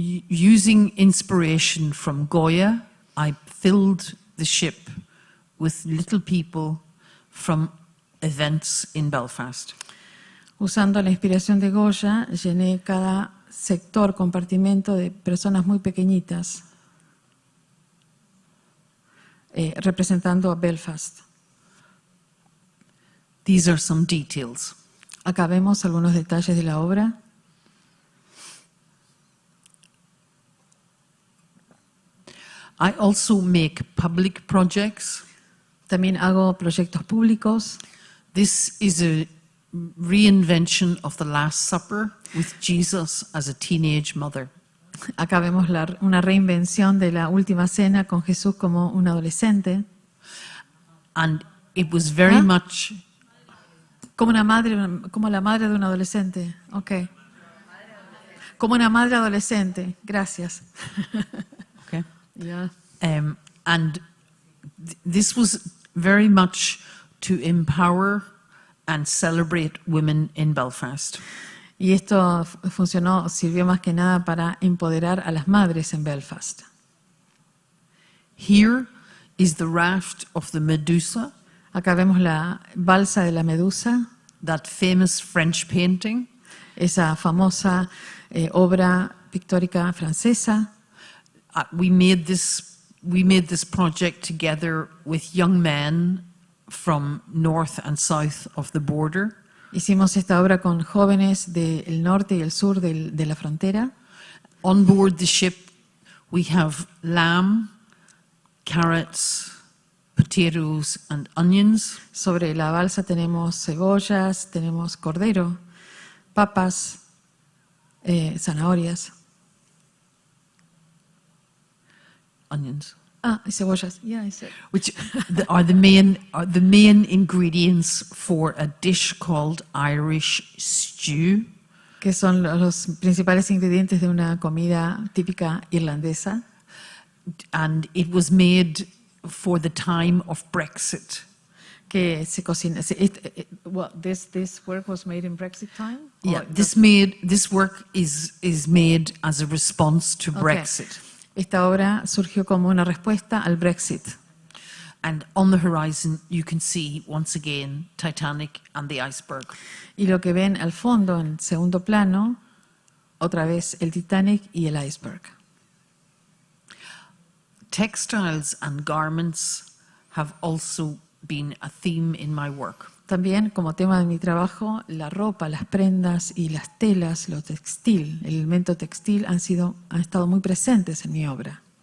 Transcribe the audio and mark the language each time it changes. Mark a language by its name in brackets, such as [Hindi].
[English] Using inspiration from Goya, I filled the ship with little people from events in Belfast. [Spanish] Usando la inspiración de Goya, llené cada sector, compartimento de personas muy pequeñitas, representando a Belfast. [English] These are some details. [Spanish] Acá vemos algunos detalles de la obra. [English] I also make public projects. [Spanish] También hago proyectos públicos. [English] This is a reinvention of the Last Supper with Jesus as a teenage mother. [Spanish] Acá vemos una reinvención de la última cena con Jesús como un adolescente. [English] And it was very much... [Spanish] Como la madre de un adolescente. Ok. Como una madre adolescente. Gracias. [English] Okay. Yeah. And this was very much to empower and celebrate women in Belfast. [Spanish] Y esto sirvió más que nada para empoderar a las madres en Belfast. [English] Here is the raft of the Medusa. [Spanish] Acá vemos la balsa de la Medusa. [English] That famous French painting. [Spanish] Esa famosa obra pictórica francesa. [English] We made this project together with young men from north and south of the border. [Spanish] Hicimos esta obra con jóvenes del norte y el sur de la frontera. [English] On board the ship, we have lamb, carrots, potatoes, and onions. [Spanish] Sobre la balsa tenemos cebollas, tenemos cordero, papas, zanahorias. [English] Onions. [Spanish] Y cebollas. [English] Yeah, I said. Which are the main ingredients for a dish called Irish stew. [Spanish] Que son los principales ingredientes de una comida típica irlandesa. [English] And it was made for the time of Brexit. [Spanish] Que se cocina. [English] This work was made in Brexit time? Yeah, this work is made as a response to Brexit. [Spanish] Esta obra surgió como una respuesta al Brexit. [English] And on the horizon, you can see once again Titanic and the iceberg. [Spanish] Y lo que ven al fondo, en segundo plano, otra vez el Titanic y el iceberg. [English] Textiles and garments have also been a theme in my work. [Spanish] También, como tema de mi trabajo, la ropa, las prendas y las telas, lo textil, el elemento textil han estado muy presentes en mi obra.